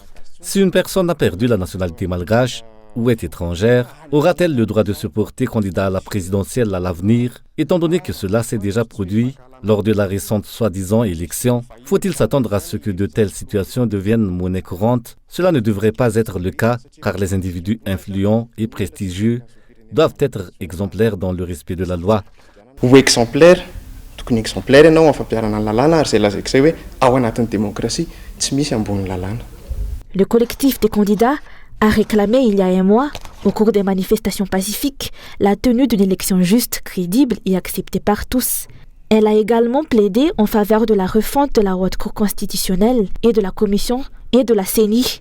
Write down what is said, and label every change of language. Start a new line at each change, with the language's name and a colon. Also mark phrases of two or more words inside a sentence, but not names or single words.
French: Si une personne a perdu la nationalité malgache ou est étrangère, aura-t-elle le droit de se porter candidat à la présidentielle à l'avenir, étant donné que cela s'est déjà produit lors de la récente soi-disant élection? Faut-il s'attendre à ce que de telles situations deviennent monnaie courante? Cela ne devrait pas être le cas, car les individus influents et prestigieux doivent être exemplaires dans le respect de la loi.
Malagasy: Ho exemplaire, tokony exemplaire ianao afampiarana ny lalàna ary zay lazaiko izay hoe ao anatin'ny démocratie tsy misy ambony lalàna.
French: Le collectif des candidats a réclamé il y a un mois, au cours des manifestations pacifiques, la tenue d'une élection juste, crédible et acceptée par tous. Elle a également plaidé en faveur de la refonte de la Haute Cour constitutionnelle et de la Commission et de la CENI.